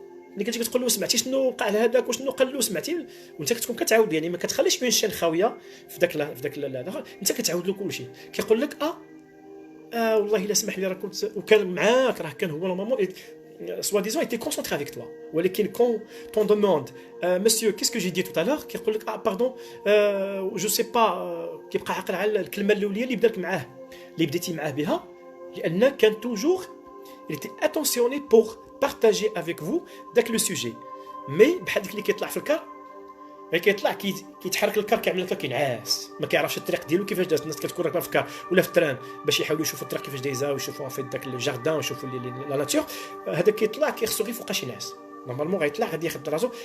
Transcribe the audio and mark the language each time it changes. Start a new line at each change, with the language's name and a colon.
Arabic: ملي كتجي كتقول له سمعتي شنو وقع لهذاك وشنو قال له سمعتي، وانت كتكون كتعاود يعني ما كتخليش اون شين خاويه في داك انت كتعاود له كلشي. كيقول لك والله الا سمح لي راه كنت وكان معاك، راه كان هو نورمالمون
French: soit disant était concentré avec toi.
Arabic: ولكن
French: quand on demande monsieur qu'est-ce que j'ai dit tout à l'heure
Arabic: كيقول لك
French: pardon je sais pas
Arabic: كيبقى عاقل على الكلمه الاوليه اللي بدات معاه اللي بديتي معاه بها، لان كان
French: toujours il était attentionné pour partager avec vous
Arabic: داك لو سوجي. مي بحال داك اللي كيطلع في الكار كيطلع كيتحرك الكار كيعمل لك كينعاس، ما كيعرفش الطريق ديالو كيفاش داز. الناس كتكون راكبه في الكار ولا في التران باش يحاولوا يشوفوا الطريق كيفاش دايزه ويشوفوا في داك الجاردان ويشوفوا لا ناتور. هذاك كيطلع كيخصو غير فوقاش ينعس، نورمالمون غيطلع غادي ياخذ راسو.